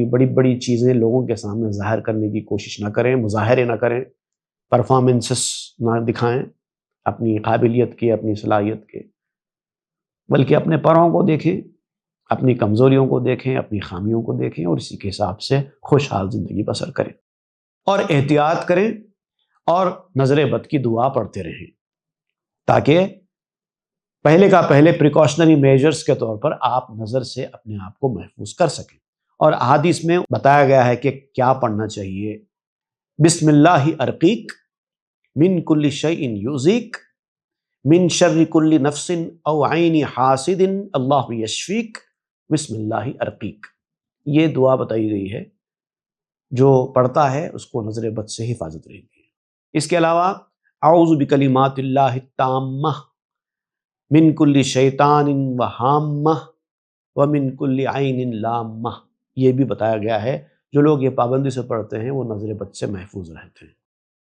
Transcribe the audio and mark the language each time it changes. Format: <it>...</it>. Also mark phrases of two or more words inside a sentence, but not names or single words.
<ur>بڑی بڑی چیزیں لوگوں کے سامنے ظاہر کرنے کی کوشش نہ کریں، مظاہرے نہ کریں، پرفارمنسز نہ دکھائیں اپنی قابلیت کے، اپنی صلاحیت کے، بلکہ اپنے پروں کو دیکھیں، اپنی کمزوریوں کو دیکھیں، اپنی خامیوں کو دیکھیں، اور اسی کے حساب سے خوشحال زندگی بسر کریں، اور احتیاط کریں، اور نظر بد کی دعا پڑھتے رہیں، تاکہ پہلے کا پہلے</ur> <en>precautionary measures</en> <ur>کے طور پر آپ نظر سے اپنے آپ کو محفوظ کر سکیں۔ اور احادیث میں بتایا گیا ہے کہ کیا پڑھنا چاہیے۔</ur> <ar>بسم اللہ ارقیک من کل شیء یؤذیک من شر کل نفس او عین حاسد اللہ یشفیک بسم اللہ ارقیک،</ar> <ur>یہ دعا بتائی گئی ہے، جو پڑھتا ہے اس کو نظر بد سے حفاظت رہتی ہے۔ اس کے علاوہ</ur> <ar>اعوذ بکلمات اللہ التامہ من کل شیطان وہامہ ومن کل عین لامہ،</ar> <ur>یہ بھی بتایا گیا ہے، جو لوگ یہ پابندی سے پڑھتے ہیں وہ نظر بد سے محفوظ رہتے ہیں۔</ur>